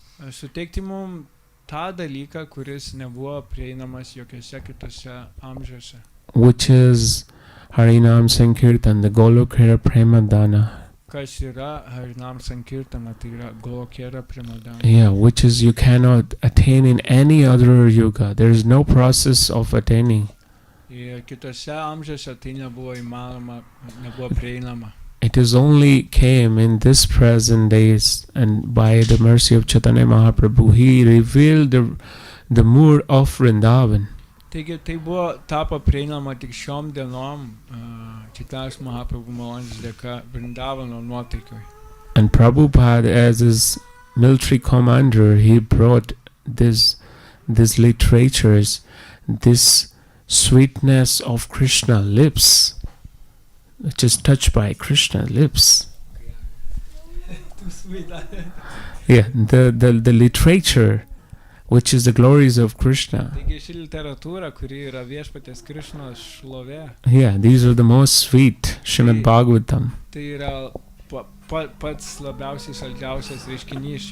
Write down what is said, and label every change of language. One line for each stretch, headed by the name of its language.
Lithuanian: Suteikti mums tą dalyką, kuris nebuvo prieinamas jokiose kitose amžiuose.
English: Which is Harinam Sankirtan, the Golokera Premadana.
Lithuanian: Kas yra Harinam Sankirtana, tai yra Golokera Premadana.
English: Yeah, which is you cannot attain in any other yuga. There is no process of attaining.
Lithuanian: Ir kitose amžiuose tai nebuvo įmanoma, nebuvo prieinama.
English: It is only came in this present days, and by the mercy of Chaitanya Mahaprabhu, he revealed the mood of Vrindavan.
Lithuanian: Taigi tai buvo tapo prieinama tik šiom dienom Chaitanya Mahaprabhu malonės dėka Vrindavano nuotaikoj.
English: And Prabhupada, as his military commander, he brought this literatures, this sweetness of Krishna lips, which is touched by Krishna lips. Too sweet. Yeah, the literature, which is the glories of Krishna.
Lithuanian: Taigi ši literatūra, kuri yra viešpaties Krishnos šlovė.
English: Yeah, these are the most sweet, JM Mahabhagavat.
Lithuanian: Tai yra pats labiausiai saldžiausias reiškinys.